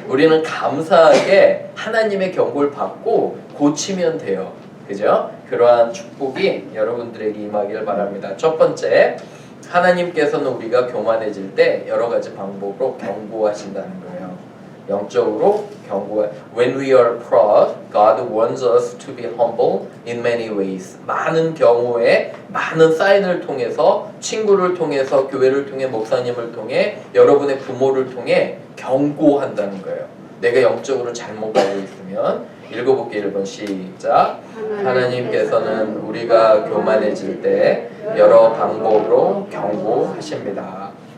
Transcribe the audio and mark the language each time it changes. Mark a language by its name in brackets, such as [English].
[Korean] 우리는 감사하게 하나님의 경고를 받고 고치면 돼요, 그죠? 그러한 축복이 여러분들에게 임하기를 바랍니다. 첫 번째, 하나님께서는 우리가 교만해질 때 여러 가지 방법으로 경고하신다는 거예요. 영적으로 경고해. [English] When we are proud, God wants us to be humble in many ways. [Korean] 많은 경우에 많은 사인을 통해서, 친구를 통해서, 교회를 통해, 목사님을 통해, 여러분의 부모를 통해 경고한다는 거예요. 내가 영적으로 잘못 가고 있으면. 읽어볼게요. 1번 시작. 하나님께서는 우리가 교만해질 때 여러 방법으로 경고하십니다.